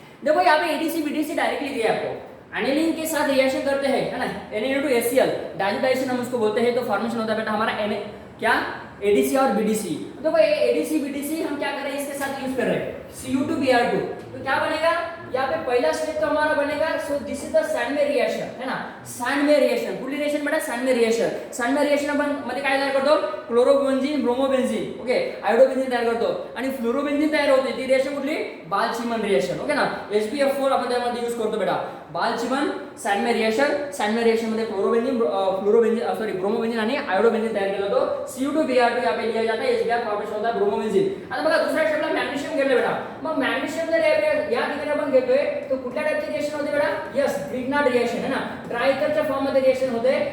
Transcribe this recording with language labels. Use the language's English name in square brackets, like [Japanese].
[Hindi] देखो यहाँ पे ADC BDC डायरेक्टली दिया है आपको, एनिलीन के साथ रिएक्शन करते हैं, है ना, Na2HCl डाइजोडाइजेशन हम उसको बोलते हैं, तो फॉर्मेशन होता है बेटा हमारा क्या, ADC और BDC. देखो ये ADC BDC हम क्या कर रहे हैं, इसके साथ यूज कर रहे हैं Cu2Br2. तो क्या बनेगा, यहाँ पे पहला स्टेप तो हमारा बनेगा, [English] so this is the Sandmeyer reaction, [Hindi] है ना, सॅन्डमेयर रिएक्शन. [Marathi] कुठली रिएक्शन बेटा, सॅन्डमेयर रिएक्शन आपण मध्ये काय तयार करतो, क्लोरोबेन्झीन, ब्रोमोबेन्झीन, ओके, आयोडोबेन्झीन तयार करतो, आणि फ्लोरोबेन्झीन तयार होते. ती रिएक्शन कुठली, बाल-चिमन रिएक्शन. ओके ना, HbF4 आपण त्यामध्ये यूज करतो बेटा, बाल-चिमन सॅन्डमेयर रिएक्शन मध्ये ब्रोमोबेन्झीन आणि आयोडोबेन्झीन तयार केला जातो. [Hindi] Cu2Br2 यहाँ पे लिया जाता है, HBr फॉर्मेशन होता है ब्रोमोबेन्झीन. [Marathi] आता बघा दुसऱ्या स्टेपला मॅग्नेशियम घेतलं बेटा. मग मॅग्नेशियम जर या ठिकाणी आपण घेतोय, तो कुठल्या टाइपची रिएक्शन होते बेटा, यस ग्रिग्नार्ड रिएक्शन, है ना, ट्रायकलच्या फॉर्म मध्ये रिएक्शन होते.